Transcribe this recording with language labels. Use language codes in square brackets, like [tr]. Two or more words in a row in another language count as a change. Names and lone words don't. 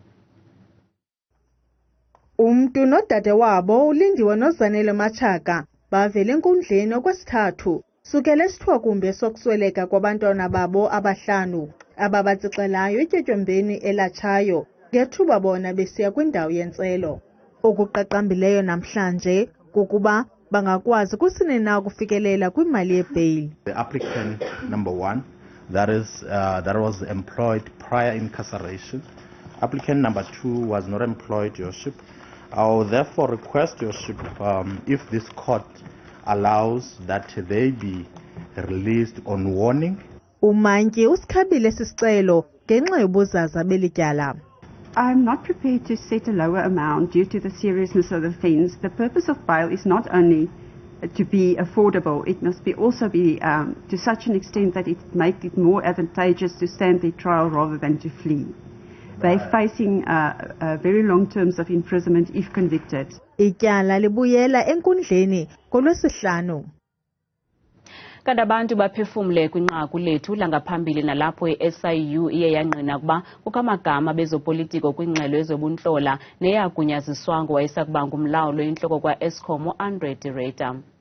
[xh] Umntu nodade wabo uLindiwe noZanele Machaka bavela enkundleni okwesithathu sukela esithwakumbe sokusweleka kwabantwana babo abahlanu ababatsixelayo etyotyombe elatshayo ngethuba bona besiya kwindawo yentselo. Okuqaqambileyo namhlanje kukuba bangakwazi kusini na ukufikelela kwimali yebheyili. [en] The applicant number 1 that was employed prior incarceration. Applicant number 2 was not employed, Your Worship. I will therefore request, Your Worship, if this court allows that they be released on warning. [xh] Umantyi usikhabile sisicelo ngenxa yobuzaza belityala. [en] I'm not prepared to set a lower amount due to the seriousness of the offence. The purpose of bail is not only to be affordable, it must be also be to such an extent that it makes it more advantageous to stand their trial rather than to flee. They're facing very long terms of imprisonment if convicted. [xh] Ityala libuyela enkundleni ngoLwesihlanu. Kanti abantu baphefumle kwinqaku lethu langaphambili nalapho i-SIU iye yangqina ukuba kukho amagama bezopolitiko kwingxelo ezobuntlola neyagunyaziswanga wayesakuba ngumlawuli oyintloko kwa-Eskom u-Andre de Ruyter.